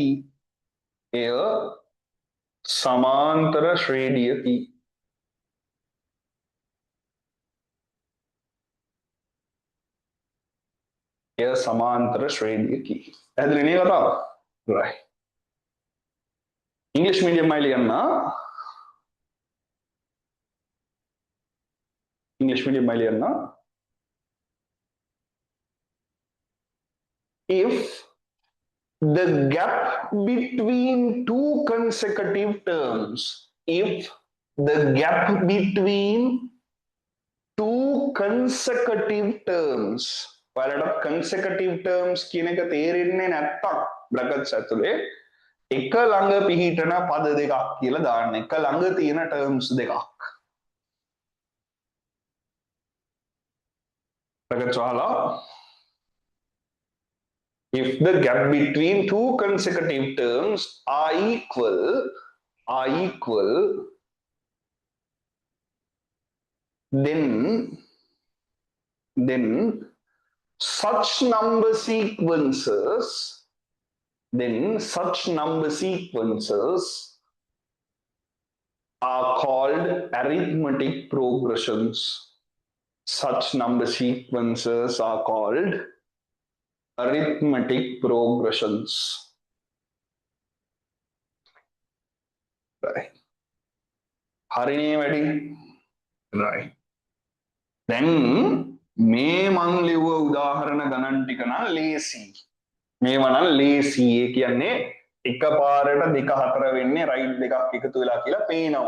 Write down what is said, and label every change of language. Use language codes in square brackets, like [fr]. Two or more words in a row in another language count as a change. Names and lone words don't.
[si] එය සමාන්තර ශ්‍රේණියකි. එය සමාන්තර ශ්‍රේණියකි. පැහැදිලි නේ කතාව? right. ඉංග්‍රීසි මීඩියම් එකේ ලියන්න. [en] if the gap between two consecutive terms [si] ඔයාලට [en] consecutive terms [si] කියන එක තේරෙන්නේ නැත්තම් brackets ඇතුලේ එක ළඟ පිහිටන පද දෙකක් කියලා දාන්න. එක ළඟ තියෙන terms දෙකක්. brackets වහලා [en] If the gap between two consecutive terms are equal, then such number sequences, are called arithmetic progressions. Such number sequences are called arithmetic progressions. Right. [si] හරිනේ වැඩි. Right. දැන් මේ මං ලිව්ව උදාහරණ ගණන් ටික නම් ලේසි. මේවා නම් ලේසි. ඒ කියන්නේ එකපාරට දෙක හතර වෙන්නේ රයිට් දෙකක් එකතු වෙලා කියලා පේනවා.